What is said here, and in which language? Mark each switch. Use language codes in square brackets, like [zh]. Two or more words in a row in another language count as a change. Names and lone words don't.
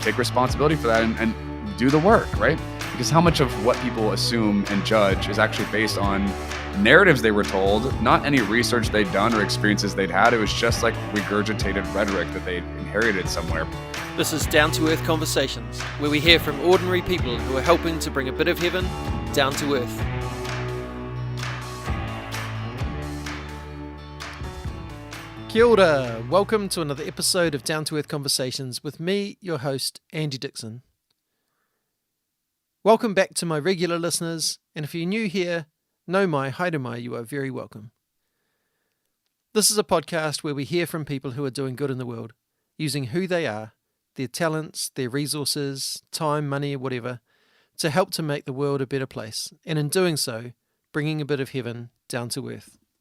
[en] Take responsibility for that and do the work, right? Because how much of what people assume and judge is actually based on narratives they were told, not any research they'd done or experiences they'd had. It was just like regurgitated rhetoric that they'd inherited somewhere. This is Down to Earth Conversations, where we hear from ordinary people who are helping to bring a bit of heaven down to earth. [mi] Kia ora. [en] Welcome to another episode of Down to Earth Conversations with me, your host, Andy Dixon. Welcome back to my regular listeners, and if you're new here, [mi] no mai, haere mai, [en] you are very welcome. This is a podcast where we hear from people who are doing good in the world, using who they are, their talents, their resources, time, money, whatever, to help to make the world a better place, and in doing so, bringing a bit of heaven down to earth.